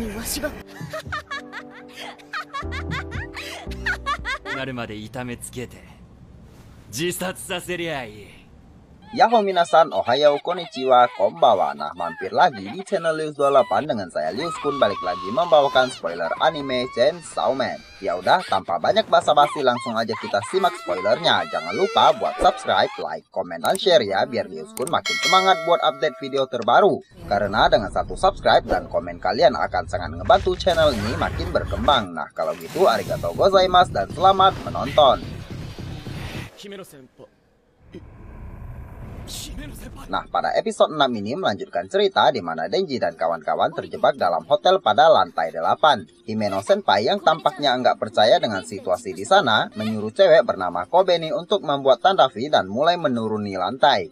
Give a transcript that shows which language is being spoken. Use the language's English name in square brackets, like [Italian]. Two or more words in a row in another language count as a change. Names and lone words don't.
[Japanese] なるまで痛めつけて自殺させりゃいい。やっほー皆さん、おはよう こんにちは、こんばんは. [Indonesian] Nah, mampir lagi di channel Lius 28 dengan saya Lius Kun balik lagi membawakan spoiler anime Chainsaw Man. Ya udah, tanpa banyak basa-basi langsung aja kita simak spoilernya. Jangan lupa buat subscribe, like, komen, dan share ya biar Lius Kun makin semangat buat update video terbaru. Karena dengan satu subscribe dan komen kalian akan sangat ngebantu channel ini makin berkembang. Nah, kalau gitu [Japanese] ありがとうございます [Indonesian] dan selamat menonton. Nah, pada episode 6 ini melanjutkan cerita di mana Denji dan kawan-kawan terjebak dalam hotel pada lantai 8. Himeno Senpai yang tampaknya enggak percaya dengan situasi di sana, menyuruh cewek bernama Kobeni untuk membuat tanda V dan mulai menuruni lantai.